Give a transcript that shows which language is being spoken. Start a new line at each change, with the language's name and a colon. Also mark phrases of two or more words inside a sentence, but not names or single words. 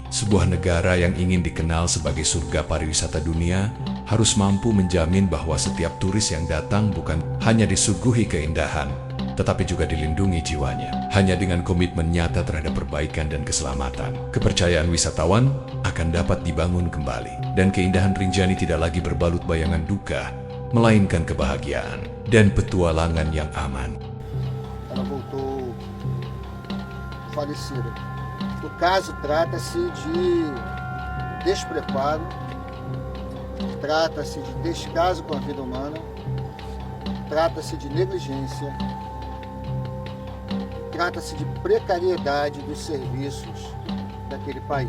Indonesian: Sebuah negara yang ingin dikenal sebagai surga pariwisata dunia harus mampu menjamin bahwa setiap turis yang datang bukan hanya disuguhi keindahan, tetapi juga dilindungi jiwanya. Hanya dengan komitmen nyata terhadap perbaikan dan keselamatan, kepercayaan wisatawan akan dapat dibangun kembali. Dan keindahan Rinjani tidak lagi berbalut bayangan duka, melainkan kebahagiaan dan petualangan yang aman.
Portuguese: Ela voltou falecida. O caso trata-se de despreparo, trata-se de descaso com a vida humana, trata-se de negligência, trata-se de precariedade dos serviços daquele país.